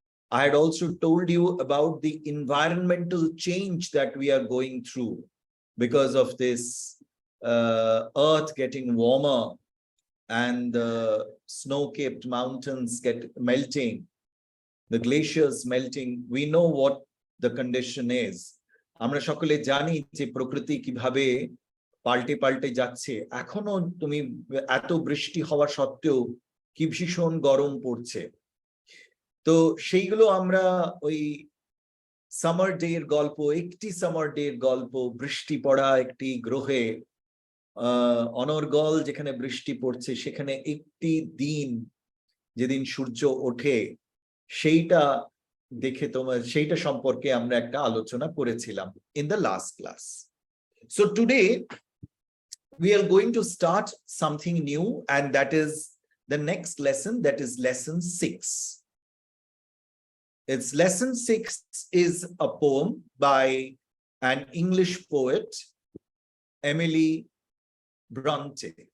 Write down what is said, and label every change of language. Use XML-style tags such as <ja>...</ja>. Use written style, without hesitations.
<en>I had also told you about the environmental change that we are going through because of this earth getting warmer and the snow-capped mountains melting, the glaciers melting. We know what the condition is.</en> <bn>আমরা সকলে জানি যে প্রকৃতি কিভাবে পাল্টে পাল্টে যাচ্ছে। এখনো তুমি এত বৃষ্টি হওয়া সত্ত্বেও কি ভীষণ গরম পড়ছে। তো সেইগুলো আমরা ওই সামার ডে এর গল্প, একটি সামার ডে এর গল্প, বৃষ্টি পড়া একটি গ্রহে অনর্গল যেখানে বৃষ্টি পড়ছে, সেখানে একটি দিন যেদিন সূর্য ওঠে সেইটা দেখে সেইটা সম্পর্কে আমরা একটা আলোচনা করেছিলাম</bn> <en>in the last class. So today we are going to start something new, and that is the next lesson, that is lesson 6. It's lesson 6 is a poem by an English poet, Emily Bronte.</en>